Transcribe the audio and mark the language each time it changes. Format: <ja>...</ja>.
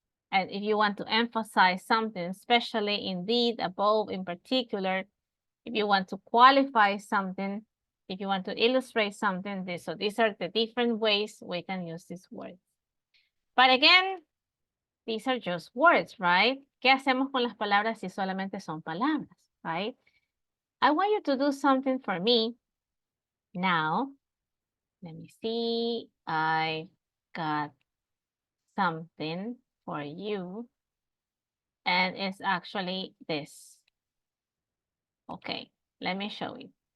<en>And if you want to emphasize something, especially indeed, above, in particular, if you want to qualify something, if you want to illustrate something, so these are the different ways we can use these words. But again, these are just words, right?</en> <es>¿Qué hacemos con las palabras si solamente son palabras, right?</es> <en>I want you to do something for me now. Let me see. I got something for you. And it's actually this. Okay, let me show you.</en>